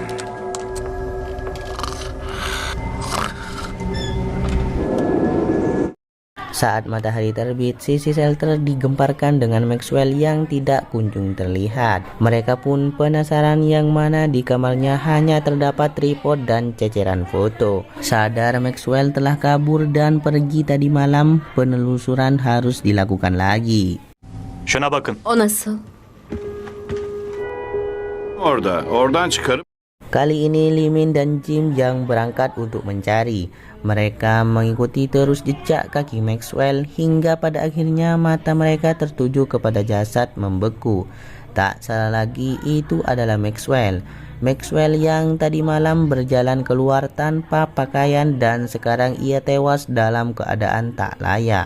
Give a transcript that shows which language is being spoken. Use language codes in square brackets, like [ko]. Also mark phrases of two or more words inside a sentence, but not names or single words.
[id] Saat matahari terbit, sisi shelter digemparkan dengan Maxwell yang tidak kunjung terlihat. Mereka pun penasaran yang mana di kamarnya hanya terdapat tripod dan ceceran foto. Sadar Maxwell telah kabur dan pergi tadi malam, penelusuran harus dilakukan lagi. [tr] Şuna bakın. O nasıl? Oradan çıkarıp [id] Kali ini Limin dan Jim yang berangkat untuk mencari. Mereka mengikuti terus jejak kaki Maxwell hingga pada akhirnya mata mereka tertuju kepada jasad membeku. Tak salah lagi, itu adalah Maxwell. Maxwell yang tadi malam berjalan keluar tanpa pakaian dan sekarang ia tewas dalam keadaan tak layak.